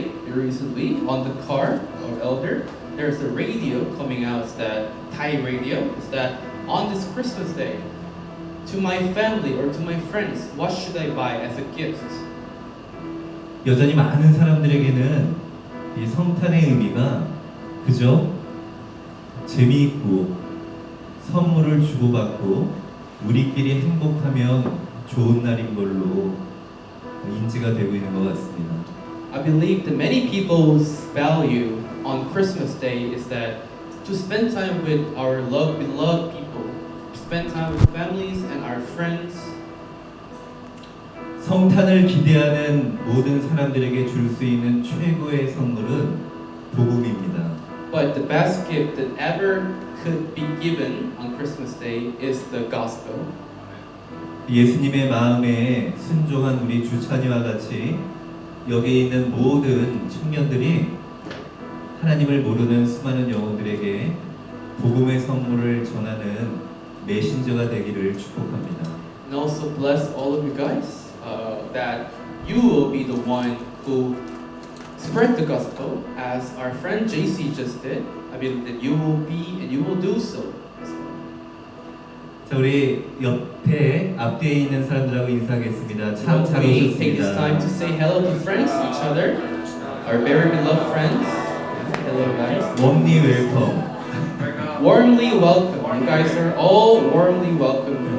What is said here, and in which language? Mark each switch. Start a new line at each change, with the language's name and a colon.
English: Recently on the car or elder, there's a radio coming out that Thai radio is that on this Christmas day, to my family or to my friends, what should I buy as a gift?
Korean: 여전히 많은 사람들에게는 이 성탄의 의미가 그저 재미있고 선물을 주고받고 우리끼리 행복하면 좋은 날인 걸로 인지가 되고 있는 것 같습니다.
English: I believe that many people's value on Christmas Day is that to spend time with our beloved people, spend time with families and our friends.
Korean: 성탄을 기대하는 모든 사람들에게 줄 수 있는 최고의 선물은 복음입니다.
English: But the best gift that ever could be given on Christmas Day is the gospel.
Korean: 예수님의 마음에 순종한 우리 주찬이와 같이 여기에 있는 모든 청년들이 하나님을 모르는 수많은 영혼들에게 복음의 선물을 전하는 메신저가 되기를 축복합니다.
English: And also bless all of you guys that you will be the one who spread the gospel as our friend JC just did. I believe that you will be and you will do so.
Korean: 자, 우리 옆에 앞뒤에 있는 사람들하고 인사하겠습니다. 참 잘
English: We take this time
Korean: 오셨습니다.
English: to say hello to friends, each other, our very beloved friends. Hello guys. 웜리 웰컴. Warmly welcome. You guys are all warmly welcome.